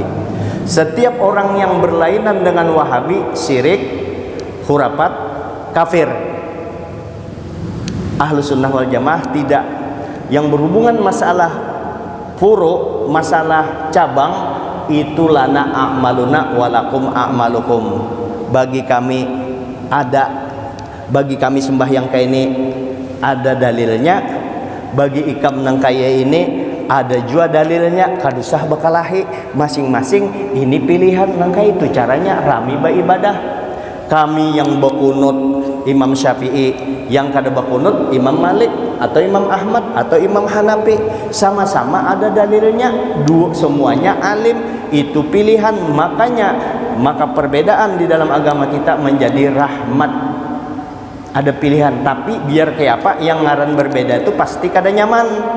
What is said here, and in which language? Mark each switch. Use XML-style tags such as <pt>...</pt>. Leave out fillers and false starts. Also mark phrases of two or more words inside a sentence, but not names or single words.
<id>Setiap orang yang berlainan dengan Wahabi syirik, khurafat, kafir. Ahlus Sunnah wal Jamaah tidak. Yang berhubungan masalah furu', masalah cabang, itu</id> <ar>lana a'maluna walakum a'malukum.</ar> <id>Bagi kami ada, bagi kami sembahyang kayak ini ada dalilnya, bagi</id> <bjn>ikam nang kaya</bjn> <id>ini ada juga dalilnya.</id> <bjn>Kadusah bakalahi masing-masing ini pilihan nang kaya itu caranya rami beribadah.</bjn> <id>Kami yang berkunut Imam Syafi'i, yang kada berkunut Imam Malik atau Imam Ahmad atau Imam Hanafi, sama-sama ada dalilnya, semuanya alim, itu pilihan. Maka perbedaan di dalam agama kita menjadi rahmat.</id> <bjn>Ada pilihan, tapi biar kayak apa, yang ngaran berbeda itu pasti kada nyaman.</bjn>